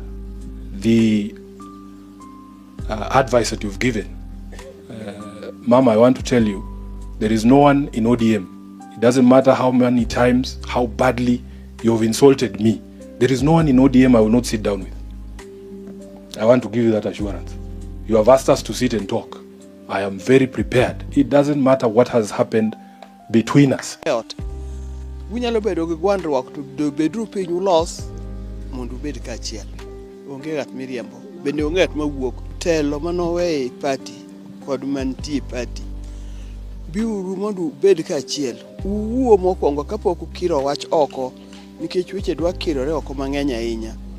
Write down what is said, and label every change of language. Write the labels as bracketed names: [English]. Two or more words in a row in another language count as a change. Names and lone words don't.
[English] The advice that you've given, Mama, I want to tell you, there is no one in ODM. It doesn't matter how many times, how badly you've insulted me. There is no one in ODM I will not sit down with. I want to give you that assurance. You have asked us to sit and talk. I am very prepared. It doesn't matter what has happened between us. [Luo (Kenya and Tanzania)] Winyalo bedo gi gwandruok to bedru piny ulos mondo ubed kaachiel. Onge ng'at miriambo. Bende onge ng'at mawuok. Telo manowe party kod mantie party. Biuru mondo ubed kaachiel. Uwuo mokwongo kapok ukiro wach oko nikech weche dwa kirore oko mang'eny ahinya.